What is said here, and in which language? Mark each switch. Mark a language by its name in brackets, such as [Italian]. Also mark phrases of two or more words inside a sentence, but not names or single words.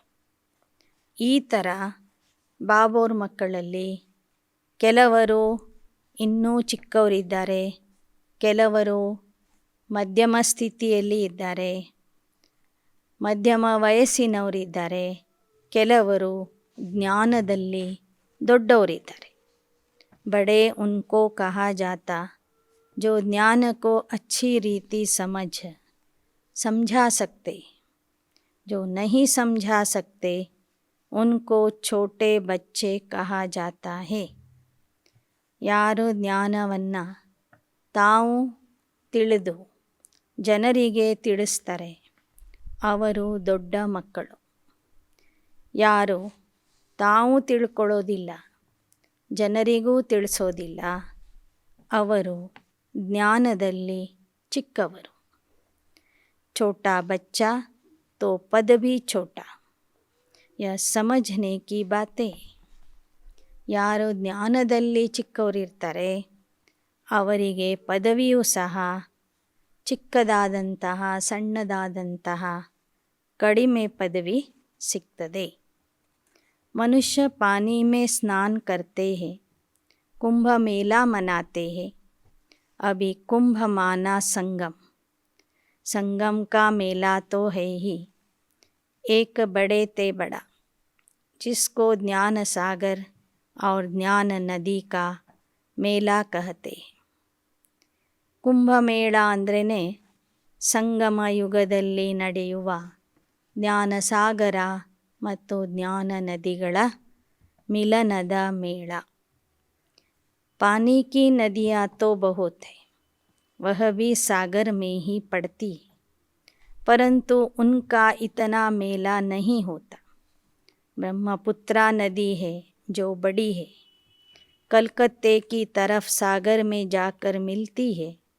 [Kannada] ಈ ಥರ ಬಾಬೋರ್ ಮಕ್ಕಳಲ್ಲಿ ಕೆಲವರು ಇನ್ನೂ ಚಿಕ್ಕವರಿದ್ದಾರೆ, ಕೆಲವರು ಮಧ್ಯಮ ಸ್ಥಿತಿಯಲ್ಲಿ ಇದ್ದಾರೆ, ಮಧ್ಯಮ ವಯಸ್ಸಿನವರಿದ್ದಾರೆ, ಕೆಲವರು ಜ್ಞಾನದಲ್ಲಿ ದೊಡ್ಡವರಿದ್ದಾರೆ. [Hindi] बड़े उनको कहा जाता जो ज्ञान को अच्छी रीति समझा सकते. जो नहीं समझा सकते उनको छोटे बच्चे कहा जाता है. [Kannada] ಯಾರು ಜ್ಞಾನವನ್ನು ತಾವು ತಿಳಿದು ಜನರಿಗೆ ತಿಳಿಸ್ತಾರೆ ಅವರು ದೊಡ್ಡ ಮಕ್ಕಳು. ಯಾರು ತಾವು ತಿಳ್ಕೊಳ್ಳೋದಿಲ್ಲ, ಜನರಿಗೂ ತಿಳಿಸೋದಿಲ್ಲ, ಅವರು ಜ್ಞಾನದಲ್ಲಿ ಚಿಕ್ಕವರು. [Hindi] छोटा बच्चा तो पद भी छोटा. यह समझने की बातें. [Kannada] ಯಾರು ಜ್ಞಾನದಲ್ಲಿ ಚಿಕ್ಕವರಿರ್ತಾರೆ ಅವರಿಗೆ ಪದವಿಯೂ ಸಹ ಚಿಕ್ಕದಾದಂತಹ ಸಣ್ಣದಾದಂತಹ ಕಡಿಮೆ ಪದವಿ ಸಿಗ್ತದೆ. [Hindi] मनुष्य पानी में स्नान करते हैं, कुंभ मेला मनाते हैं. अभी कुंभ माना संगम, संगम का मेला तो है ही, एक बड़े ते बड़ा, जिसको ज्ञान सागर और ज्ञान नदी का मेला कहते हैं. [Kannada] ಕುಂಭಮೇಳ ಅಂದ್ರೇ ಸಂಗಮ ಯುಗದಲ್ಲಿ ನಡೆಯುವ ಜ್ಞಾನಸಾಗರ ಮತ್ತು ಜ್ಞಾನ ನದಿಗಳ ಮಿಲನದ ಮೇಳ. [Hindi] पानी की नदियाँ तो बहुत है, वह भी सागर में ही पड़ती, परंतु उनका इतना मेला नहीं होता. ब्रह्मपुत्रा नदी है जो बड़ी है, कलकत्ते की तरफ सागर में जाकर मिलती है.